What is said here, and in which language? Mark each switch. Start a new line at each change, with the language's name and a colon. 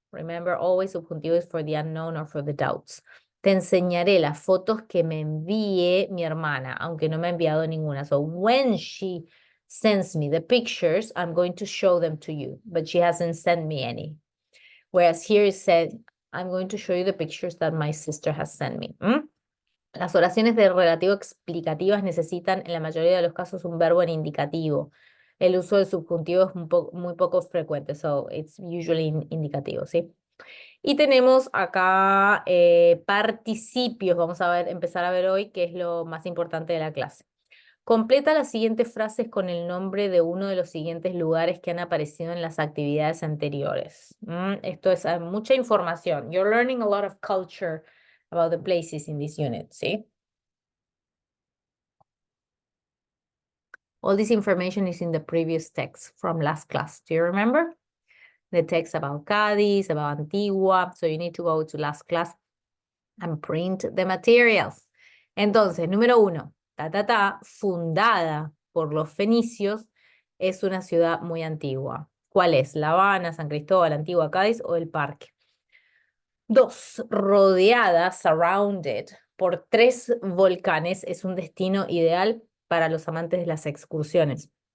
English: Remember, always subjuntivo is for the unknown or for the doubts.
Spanish: Te enseñaré las fotos que me envíe mi hermana, aunque no me ha enviado ninguna.
English: So when she sends me the pictures, I'm going to show them to you, but she hasn't sent me any. Whereas here it said, I'm going to show you the pictures that my sister has sent me.
Spanish: Las oraciones de relativo explicativas necesitan en la mayoría de los casos un verbo en indicativo. El uso del subjuntivo es muy poco frecuente,
English: so it's usually indicativo,
Spanish: ¿sí? Y tenemos acá participios, vamos a empezar a ver hoy qué es lo más importante de la clase. Completa las siguientes frases con el nombre de uno de los siguientes lugares que han aparecido en las actividades anteriores. Esto es mucha información.
English: You're learning a lot of culture about the places in this unit, ¿sí? All this information is in the previous text from last class. Do you remember? The text about Cádiz, about Antigua. So you need to go to last class and print the materials.
Spanish: Entonces, número 1, fundada por los fenicios, es una ciudad muy antigua. ¿Cuál es? ¿La Habana, San Cristóbal, Antigua, Cádiz o el Parque? 2, rodeada, surrounded, por 3 volcanes, es un destino ideal para los amantes de las excursiones.